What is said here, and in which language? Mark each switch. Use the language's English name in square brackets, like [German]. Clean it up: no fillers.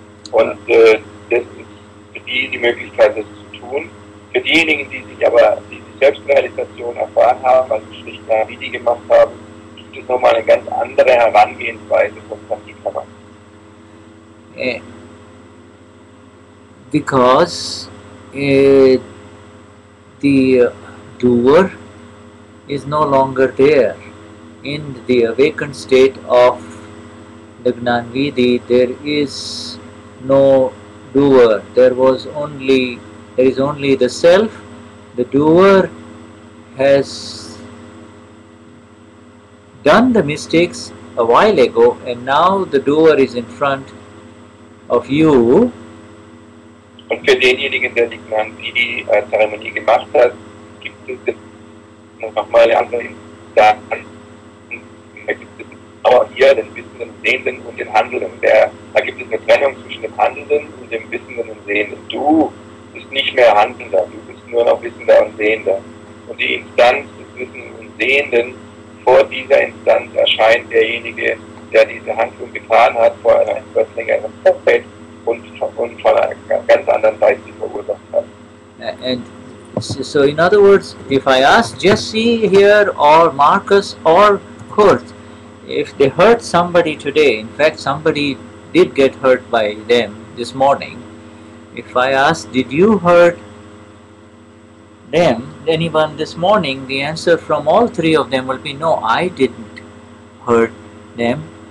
[German] Und das ist für die Möglichkeit, das zu tun. Für diejenigen, die Selbstrealisation erfahren haben, also schlicht Gnani gemacht haben, gibt es nochmal eine ganz andere Herangehensweise von Pratikraman. [English] Because the doer is no longer there. In the awakened state of the Gnanvidi, there is no doer. There is only the self. The doer has done the mistakes a while ago, and now the doer is in front of you. [German] Und für denjenigen, der die Gnanvidi-Zeremonie gemacht hat, gibt es nochmal eine andere Instanz. Da gibt es auch hier den Wissenden, Sehenden und den Handelnden. Da gibt es eine Trennung zwischen dem Handelnden und dem Wissenden und Sehenden. Du bist nicht mehr Handelnder, du bist nur noch Wissender und Sehender. Und die Instanz des Wissenden und Sehenden, vor dieser Instanz erscheint derjenige, der diese Handlung getan hat, vor einer etwas längeren Zeit und von einer ganz anderen Seite sie verursacht hat. [English] And so in other words, if I ask Jesse here or Marcus or Kurt, if they hurt somebody today, in fact somebody did get hurt by them this morning, if I ask, did you hurt them, anyone this morning, the answer from all three of them will be no, I didn't hurt them.